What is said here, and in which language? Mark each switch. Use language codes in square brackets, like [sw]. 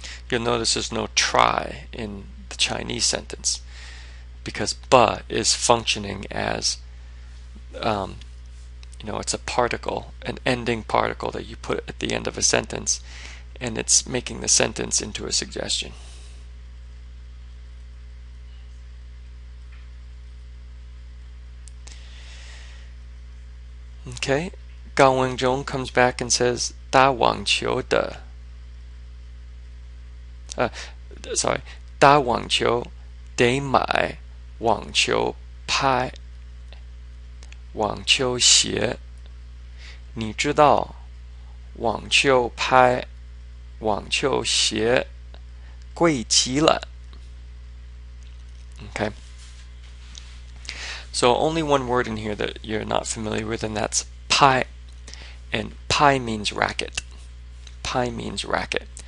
[en] You'll notice there's no try in the Chinese sentence, because ba is functioning as, it's a particle, an ending particle that you put at the end of a sentence, and it's making the sentence into a suggestion. Okay, Gao Wenzhong comes back and says [zh] 打网球的. [en] Sorry, [zh] 打网球得买网球拍、网球鞋。你知道网球拍、网球鞋贵极了. [en] Okay. So only one word in here that you're not familiar with, and that's pai. And pai means racket. Pai means racket.